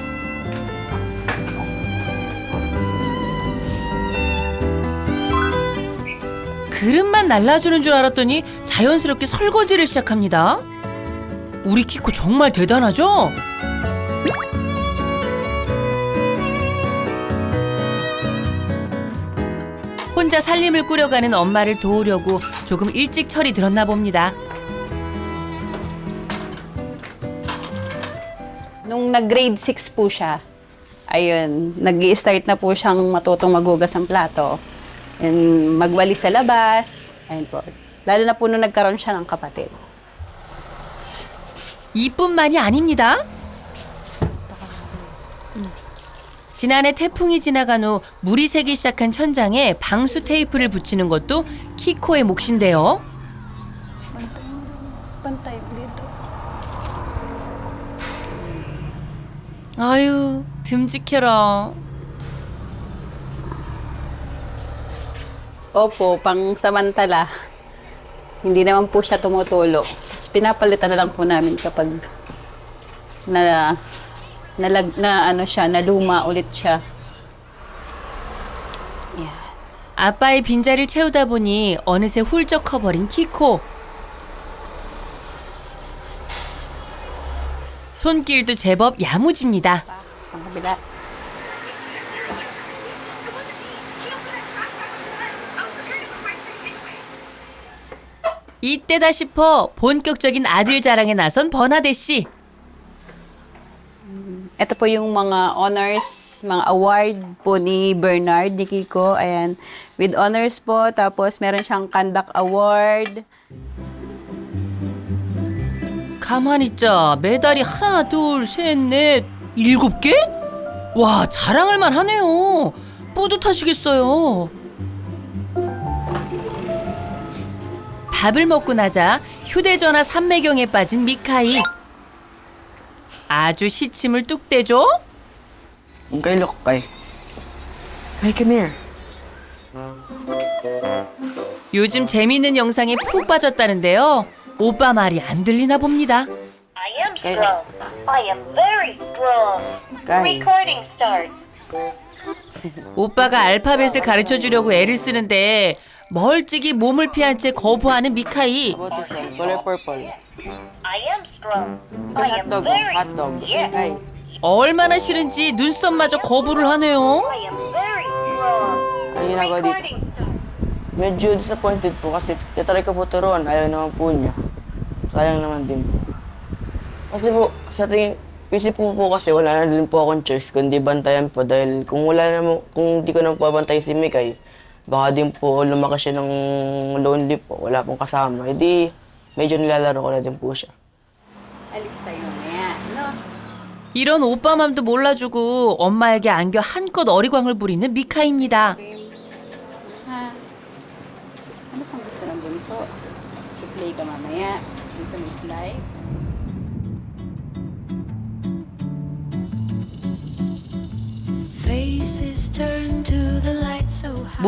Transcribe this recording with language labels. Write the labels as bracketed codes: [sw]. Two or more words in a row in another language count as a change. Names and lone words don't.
[ko] 그릇만 날라주는 줄 알았더니 자연스럽게 설거지를 시작합니다. 우리 키코 정말 대단하죠? 혼자 살림을 꾸려가는 엄마를 도우려고 조금 일찍 철이 들었나 봅니다. [tl] Nung nag-grade 6 po siya, ayun, nag-i-start na po siyang matutong maghugas ng plato. And magwalis sa labas. Ayun po. Lalo na po nung nagkaroon siya ng kapatid. [ko] 이뿐만이 아닙니다. 지난해 태풍이 지나간 후 물이 새기 시작한 천장에 방수 테이프를 붙이는 것도 키코의 몫인데요. [tl] Pantay dito. [ko] 아유, 듬직해라. [tl] Opo, pang samantala. Hindi naman po siya tumutulo. Tapos pinapalitan na lang po namin kapag naluma ulit siya. [en] Yeah. [ko] 아빠의 빈자리를 채우다 보니 어느새 훌쩍 커버린 키코. 손길도 제법 야무집니다. [tl] Ang kabila. [ko] 이때다 싶어 본격적인 아들 자랑에 나선 버나데 씨. [tl] Ito po yung mga honors, mga award po ni Bernard, ni Kiko. Ayan, [en] with honors [tl] po. Tapos meron siyang [en] conduct award. [ko] 가만히 있자. 메달이 하나, 둘, 셋, 넷, 7개? 와, 자랑할 만하네요. 뿌듯하시겠어요. 밥을 먹고 나자 휴대전화 삼매경에 빠진 미카이. 아주 시침을 뚝 떼죠? [en] Kay, look, Kay. Kay, come here. [ko] 요즘 재미있는 영상에 푹 빠졌다는데요. 오빠 말이 안 들리나 봅니다. [en] I am strong. I am very strong. Recording starts. [ko] 오빠가 알파벳을 가르쳐 주려고 애를 쓰는데 멀찍이 몸을 피한 채 거부하는 미카이. [en] About this one, color purple. I am strong. I am Hotdog, very hotdog. Yes. Ay, [ko] 얼마나 싫은지 눈썹마저 거부를 하네요. [en] I am very strong. [tl] ang ginagawa dito. [en] Recording starts. [tl] Medyo disappointed po kasi titry ko po turuan, ayaw naman po niya. Sayang naman din po. Kasi po, sa tingin, isip po kasi wala na din po akong choice kundi bantayan po dahil kung kung di ko na po bantay si Mikay, baka din po lumaki siya ng lonely po, wala pong kasama. E di, medyo nilalaro ko na din po siya. Alis tayo mamaya, no? 이런 오빠 맘도 몰라주고 엄마에게 안겨 한껏 어리광을 부리는 미카입니다. Ha? Ano pang gusto ng bunso? I-play ka mamaya. Gusto mo slide? [en] Faces turn to the light so high.